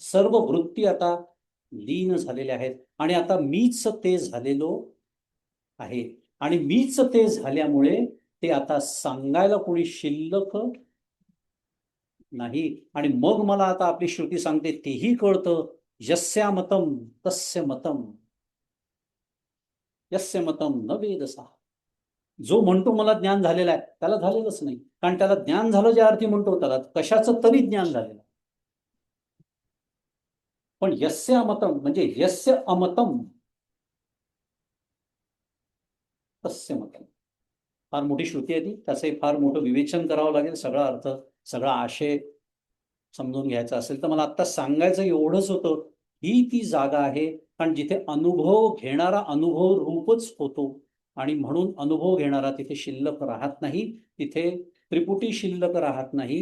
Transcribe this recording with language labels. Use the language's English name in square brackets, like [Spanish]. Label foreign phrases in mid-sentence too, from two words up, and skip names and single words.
[Marathi] सर्व वृत्ती आता लीन झालेल्या आहेत, आणि आता मीच ते झालेलो आहे. आणि मीच ते झाल्यामुळे ते आता सांगायला कोणी शिल्लक नाही. आणि मग मला आता आपली श्रुती सांगते तेही कळतं. [Sanskrit] यस्या मतम तस्य मतम, यस्य मतम न वेदसा. [Marathi] जो म्हणतो मला ज्ञान झालेलं आहे, त्याला झालेलंच नाही. कारण त्याला ज्ञान झालं ज्या अर्थी म्हणतो, त्याला कशाचं तरी ज्ञान झालेलं. [Sanskrit] पण यस्य अमतम म्हणजे यस्य अमतम तस्य मतम. [Marathi] फार मोठी श्रुती आहे ती. त्याचे फार मोठं विवेचन करावं लागेल. सगळा अर्थ, सगळा आशय समजून घ्यायचं असेल तर मला आत्ता सांगायचं एवढंच होतं, ही ती जागा आहे कारण जिथे अनुभव घेणारा अनुभव रूपच होतो आणि म्हणून अनुभव घेणारा तिथे शिल्लक राहत नाही, तिथे त्रिपुटी शिल्लक राहत नाही.